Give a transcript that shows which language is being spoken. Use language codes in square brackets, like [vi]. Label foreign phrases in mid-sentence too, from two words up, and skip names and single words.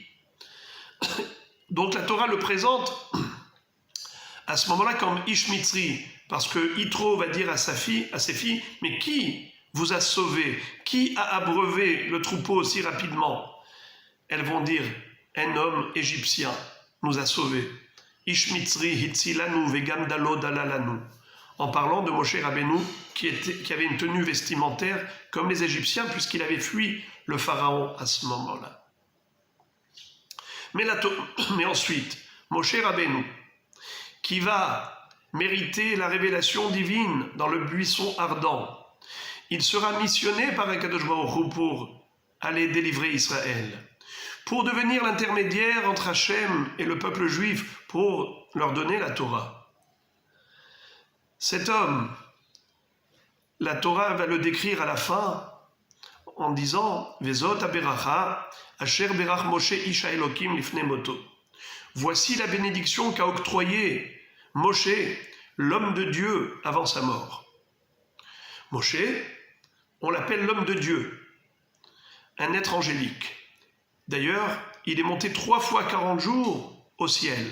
[fr] Donc la Torah le présente à ce moment-là comme [he] איש מצרי, [fr] parce que Yitro va dire à ses filles, mais qui vous a sauvé? Qui a abreuvé le troupeau aussi rapidement? Elles vont dire, un homme égyptien nous a sauvés. [he] איש מצרי הצילנו וגם דלה דלה לנו. [fr] En parlant de Moshe Rabbeinu, qui avait une tenue vestimentaire comme les Égyptiens, puisqu'il avait fui le pharaon à ce moment-là. Mais ensuite, Moshe Rabbeinu, qui va mériter la révélation divine dans le buisson ardent, il sera missionné par [he] הקדוש ברוך הוא [fr] pour allait délivrer Israël, pour devenir l'intermédiaire entre Hachem et le peuple juif, pour leur donner la Torah. Cet homme, la Torah va le décrire à la fin en disant « [he] וזאת הברכה אשר ברך משה איש האלוקים לפני מותו [fr] » Voici la bénédiction qu'a octroyée Moshe, l'homme de Dieu, avant sa mort. Moshe, on l'appelle l'homme de Dieu, un être angélique. D'ailleurs, il est monté 3 fois 40 jours au ciel.